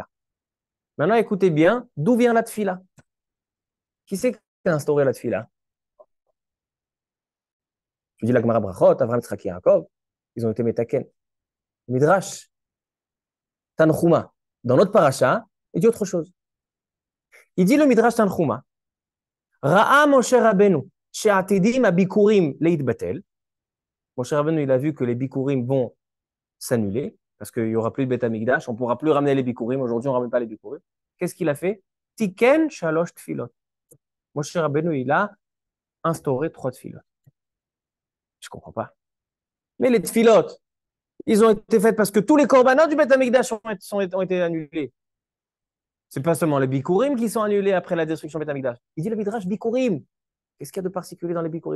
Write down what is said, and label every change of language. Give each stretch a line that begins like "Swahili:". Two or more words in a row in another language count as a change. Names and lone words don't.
French: Maintenant, écoutez bien, d'où vient la tfila? Qui c'est qui a instauré la tfila? Je dis la Gemara Brachot, Avraham, Yitzhak, Yaakov, ils ont été metaken. Midrash, Tanchuma, dans notre paracha, il dit autre chose. Il dit le Midrash Tanchuma,
Hebrew: ראה משה רבינו, שעתידים הביכורים ליבטל.
French: Moshe Rabbeinu, il a vu que les bikurim vont s'annuler, parce qu'il n'y aura plus de
Hebrew: בית המקדש,
French: on ne pourra plus ramener les bikurim. Aujourd'hui, on ne ramène pas les bikurim. Qu'est-ce qu'il a fait?
Hebrew: תיקן שלוש תפילות. Moshe Rabbeinu,
French: il a instauré 3 tfilot. Je ne comprends pas. Mais les tfilot, ils ont été faits parce que tous les korbanot du
Hebrew: בית המקדש
French: ont été annulés. Ce n'est pas seulement les bikurim qui sont annulés après la destruction du
Hebrew: בית המקדש.
French: Il dit le Midrash bikurim. Qu'est-ce qu'il y a de particulier dans les bikurim?